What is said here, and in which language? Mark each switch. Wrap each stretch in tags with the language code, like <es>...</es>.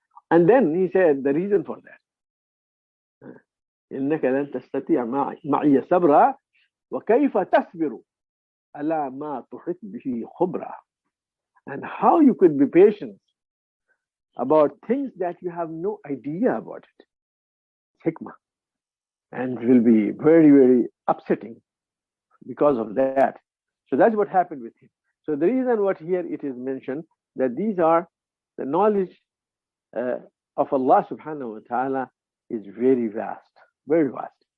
<en>And then he said the reason for that.</en> <ar>إنك لن تستطيع معي صبرا وكيف تصبر على ما تحيط به خبرا.</ar> <en>And how you could be patient about things that you have no idea about it. Hikmah. And it will be very, very upsetting because of that. So that's what happened with him. So the reason what here it is mentioned that these are the knowledge of Allah subhanahu wa ta'ala is very vast, very vast.</en>